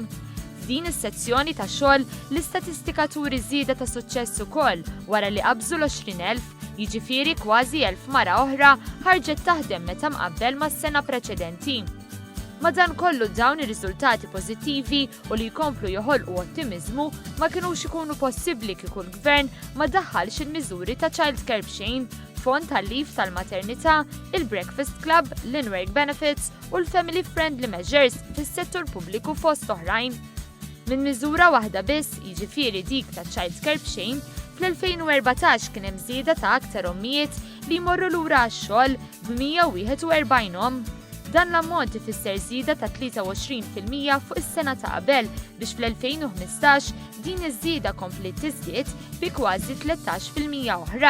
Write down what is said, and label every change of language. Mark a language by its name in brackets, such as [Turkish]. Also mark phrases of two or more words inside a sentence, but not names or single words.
[Maltese] F'din is-sezzjoni ta' xogħol l-istatistika turi żieda ta' suċċess ukoll wara li qabżu l-20,000, jiġifieri kważi 1,000 mara oħra ħarġet taħdem meta mqabbel mas-sena preċedenti. Madankollu dawn ir-riżultati pożittivi u li jkomplu joħolqu ottimiżmu ma kinux ikunu possibbli kieku l-Gvern ma daħħalx il-miżuri ta' childcare b'xejn, fond tal-leave tal-maternità, il- [English] breakfast club, [Maltese] l- [English] in-work benefits [Maltese] u l- [English] family friendly measures [Maltese] fis-settur pubbliku fost oħrajn. Min miżura waħda biss, jiġifieri dik ta' childcare b'xejn, fl-2014 kien hemm żieda ta' aktar ommijiet li jmorru lura għax-xogħol b'141 omm. Dan l-ammont ifisser żieda ta' 23% fuq is-sena ta' qabel biex fl-2015 din iż-żieda komplet tiżdied bi kważi 13% oħra.